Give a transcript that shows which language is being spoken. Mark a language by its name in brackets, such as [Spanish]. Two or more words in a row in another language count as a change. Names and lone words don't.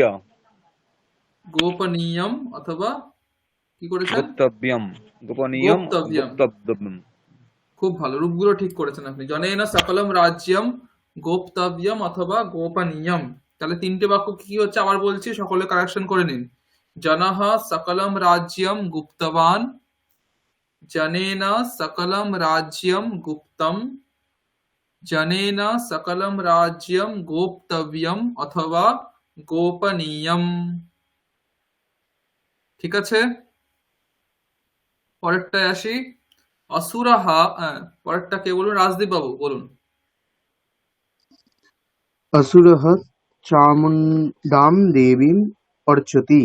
[Bangla] গোপনীয়ম অথবা কি করেছেন? [Sanskrit] গুপ্তব্যম, গোপনীয়ম, গোপ্তব্যম। গুপ্তব্যম। [Bangla] খুব ভালো, রূপগুলো ঠিক করেছেন আপনি। [Sanskrit] জনেন সকলম রাজ্যম গোপ্তব্যম অথবা গোপনীয়ম। [Bangla] তাহলে তিনটে বাক্য কি হচ্ছে আবার বলছি, সকলে কারেকশন করে নিন। [Sanskrit] জনঃ সকলম রাজ্যম গুপ্তবান, জনেন সকলম রাজ্যম গুপ্তম, জনেন সকলম রাজ্যম গোপ্তব্যম অথবা গোপনীয়ম। [Bangla] ঠিক আছে, পরেরটায় আসি। অসুরাহা, পরেরটা কে বলুন? রাজদীপ বাবু বলুন। [Sanskrit] असुरः চামুণ্ডাম দেবীম অর্চতি।